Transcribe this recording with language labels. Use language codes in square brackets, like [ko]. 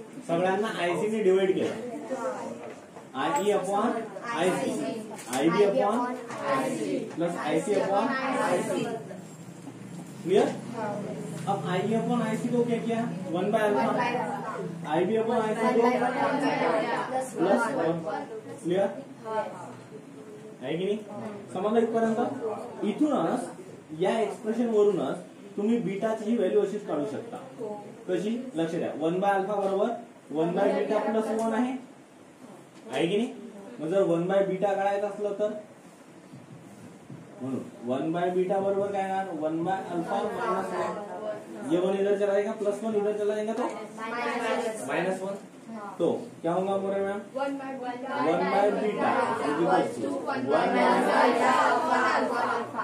[mr] सगळ्यांना आयसी ने डिवाइड केलं। [en] I upon IC, I B upon plus IC upon IC. Clear? [hi] अब आई अपॉन आईसी को क्या किया? [en] 1 by alpha. I B upon IC को plus 1। [mr] क्लियर है की नाही? समजलं इथपर्यंत? इथूनच या एक्सप्रेशन वरूनच तुम्ही बीटाची व्हॅल्यू अशीच काढू शकता. कशी? लक्ष द्या. 1/α बरोबर 1/β प्लस 1 आहे की नाही? मग जर 1/β काढायचं असलं तर म्हणून 1/β बरोबर काय येणार? [en] 1/α minus 1. [hi] ये 1 इधर चला जाएगा, प्लस 1 इधर चला जाएगा तो माइनस 1. तो क्या होगा बोले मैम? 1/β equals to 1/α.